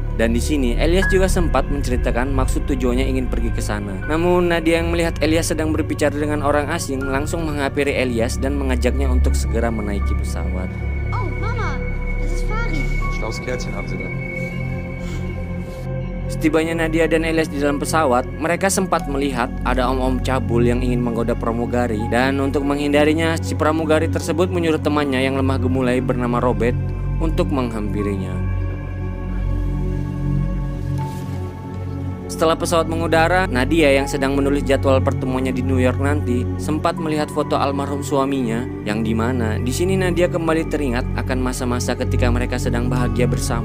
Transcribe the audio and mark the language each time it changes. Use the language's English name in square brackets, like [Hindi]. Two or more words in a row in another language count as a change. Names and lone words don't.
[Indonesian] Dan di sini Elias juga sempat menceritakan maksud tujuannya ingin pergi ke sana. Namun Nadia yang melihat Elias sedang berbicara dengan orang asing langsung menghampiri Elias dan mengajaknya untuk segera menaiki pesawat. [German] Oh, Mama, das ist Farid. Schlaues Kerlchen haben Sie da. [Indonesian] Setibanya Nadia dan Elias di dalam pesawat, mereka sempat melihat ada om-om cabul yang ingin menggoda pramugari. Dan untuk menghindarinya, si pramugari tersebut menyuruh temannya yang lemah gemulai bernama Robert untuk menghampirinya. Setelah pesawat mengudara, Nadia yang sedang menulis jadwal pertemuannya di New York nanti sempat melihat foto almarhum suaminya, yang dimana di sini Nadia kembali teringat akan masa-masa ketika mereka sedang bahagia bersama.